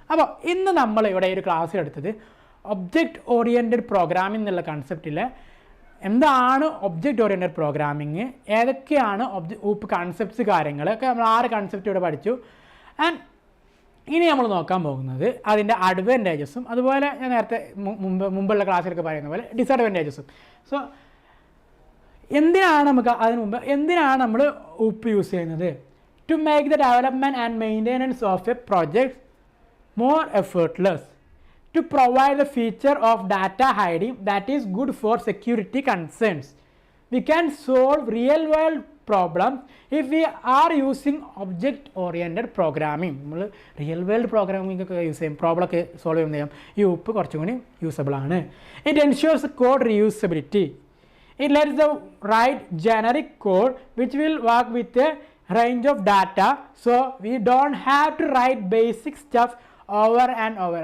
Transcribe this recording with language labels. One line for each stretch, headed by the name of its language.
Malayalam: അപ്പോൾ ഇന്ന് നമ്മൾ ഇവിടെ ഒരു ക്ലാസ് എടുത്തത് ഒബ്ജക്റ്റ് ഓറിയൻറ്റഡ് പ്രോഗ്രാമിംഗ് എന്നുള്ള കൺസെപ്റ്റിൽ എന്താണ് ഒബ്ജക്റ്റ് ഓറിയൻറ്റഡ് പ്രോഗ്രാമിങ്, ഏതൊക്കെയാണ് കൺസെപ്റ്റ്സ്, കാര്യങ്ങളൊക്കെ നമ്മൾ 6 കൺസെപ്റ്റ് ഇവിടെ പഠിച്ചു. ആൻഡ് ഇനി നമ്മൾ നോക്കാൻ പോകുന്നത് അതിൻ്റെ അഡ്വാൻറ്റേജസും അതുപോലെ ഞാൻ നേരത്തെ മുമ്പുള്ള ക്ലാസ്സിലൊക്കെ പറയുന്ന പോലെ ഡിസഡ്വാൻറ്റേജസും. സോ എന്തിനാണ് നമുക്ക് അതിന് മുമ്പ് എന്തിനാണ് നമ്മൾ യൂസ് ചെയ്യുന്നത്?
English: To make the development and maintenance of a project more effortless, to provide the feature of data hiding that is good for security concerns. We can solve real world problems if we are using object oriented programming.
Malayalam: നമ്മൾ real world programming ഒക്കെ use ചെയ്യും, problem ഒക്കെ solve ചെയ്യുന്ന ചെയ്യാം. ഈ കുറച്ചും കൂടി usable ആണ്.
English: It ensures code reusability. It lets the write generic code which will work with a range of data, so we don't have to write basic stuff over and over.